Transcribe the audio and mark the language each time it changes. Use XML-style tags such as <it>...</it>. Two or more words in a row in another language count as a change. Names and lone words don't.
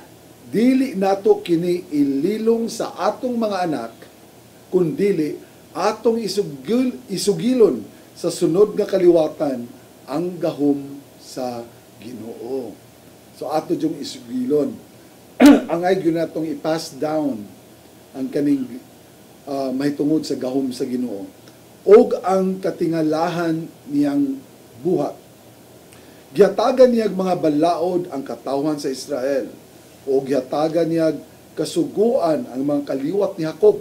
<ceb>dili nato kini ililong sa atong mga anak kundili atong isugilon sa sunod nga kaliwatan ang gahom sa Ginoo. So ato yung isugilon ang ay gyud natong i-</ceb> <en>pass down</en> <ceb>ang kaning mahitungod sa gahom sa Ginoo og ang katingalahan niyang buhat. Gihatagan niyag mga balaod ang katawhan sa Israel, o gihatagan niyag kasuguan ang mga kaliwat ni Jacob.</ceb>